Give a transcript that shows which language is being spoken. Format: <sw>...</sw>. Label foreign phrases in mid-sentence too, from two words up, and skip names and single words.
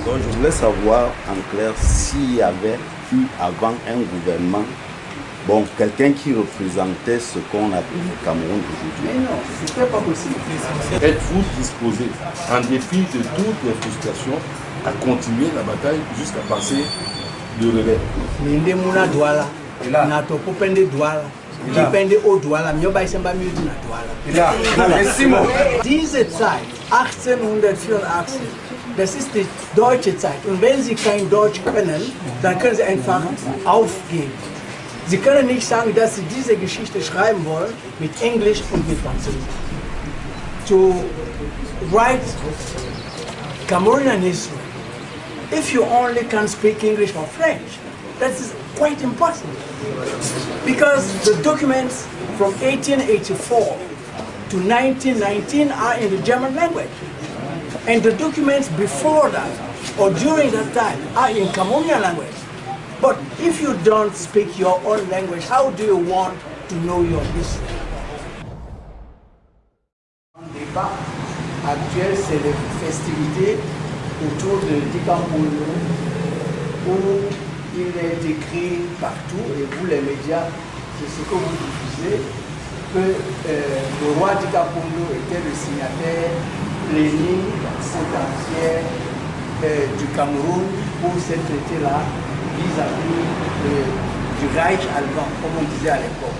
<fr>Donc je voulais savoir en clair s'il y avait eu avant un gouvernement, bon, quelqu'un qui représentait ce qu'on appelle le Cameroun aujourd'hui. Mais non, c'était pas possible. Êtes-vous disposé, en dépit de toutes les frustrations, à continuer la bataille jusqu'à passer le relais?</fr> <dua>Ninde muna douala, na toko pende douala, dipende o douala, mioba isemba miuti na douala.</dua> <de>Diese Zeit, 1884, das ist die deutsche Zeit. Und wenn Sie kein Deutsch können, dann können Sie einfach aufgeben. Sie können nicht sagen, dass Sie diese Geschichte schreiben wollen mit Englisch und mit Französisch.</de> <en>To write Cameroonian history, if you only can speak English or French, that is quite impossible. Because the documents from 1884 to 1919 are in the German language. And the documents before that or during that time are in Cameroonian language. But if you don't speak your own language, how do you want to know your history?</en> <fr>Le débat actuel, c'est les festivités autour de Dikampolo, où il est écrit partout, et vous les médias, c'est ce que vous diffusez, que le roi Dikampolo était le signataire plénipotentiaire du Cameroun pour ce traité-là vis-à-vis du Reich allemand, comme on disait à l'époque.</fr>